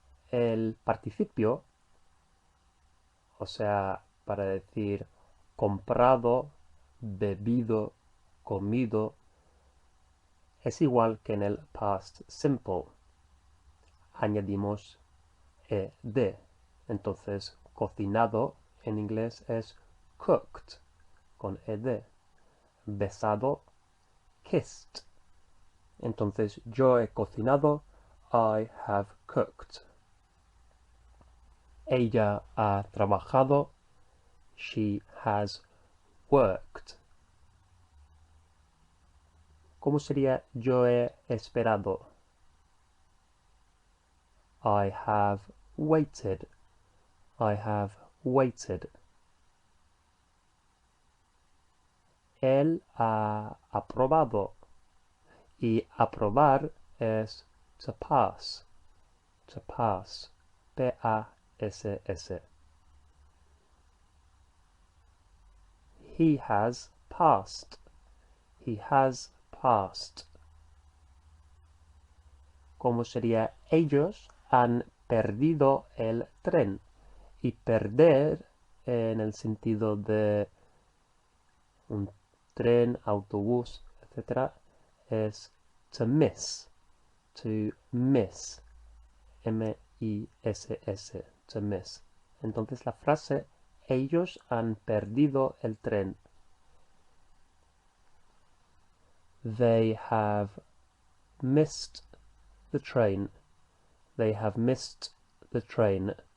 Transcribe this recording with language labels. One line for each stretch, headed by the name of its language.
Spanish: El participio, o sea, para decir comprado, bebido, comido, es igual que en el past simple. Añadimos ed. Entonces, cocinado en inglés es cooked, con ed. Besado, kissed. Entonces, yo he cocinado,
English: I have cooked.
Spanish: Ella ha trabajado,
English: she has worked.
Spanish: ¿Cómo sería yo he esperado?
English: I have waited. I have waited.
Spanish: Él ha aprobado. Y aprobar es
English: to pass. To pass. P-A-S-S. He has passed. He has passed.
Spanish: ¿Cómo sería? Ellos han perdido el tren. Y perder en el sentido de un tren, autobús, etc.
English: es to miss. To miss. M-I-S-S. To miss.
Spanish: Entonces la frase ellos han perdido el tren.
English: They have missed the train. They have missed the train.